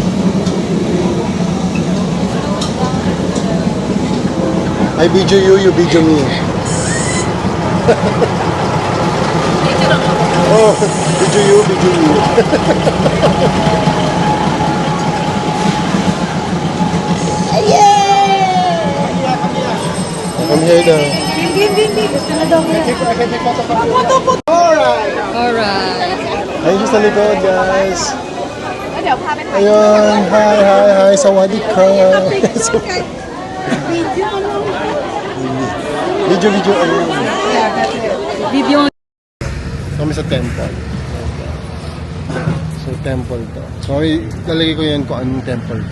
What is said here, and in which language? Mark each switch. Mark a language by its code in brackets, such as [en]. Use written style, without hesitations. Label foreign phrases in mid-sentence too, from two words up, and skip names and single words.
[en] I video you, you video me. Oh, video you, video you. Come here daw. [tl] Hindi. Gusto na daw niya. Alright. Ayun siya sa likod, guys. [th] เดี๋ยวพาไปถ่าย [tl] Ayun, hi, [th] สวัสดีค่ะ. [tl] Video, ayun. Video. Kami sa temple. So, temple to. So, lalagay ko yan kung anong temple to.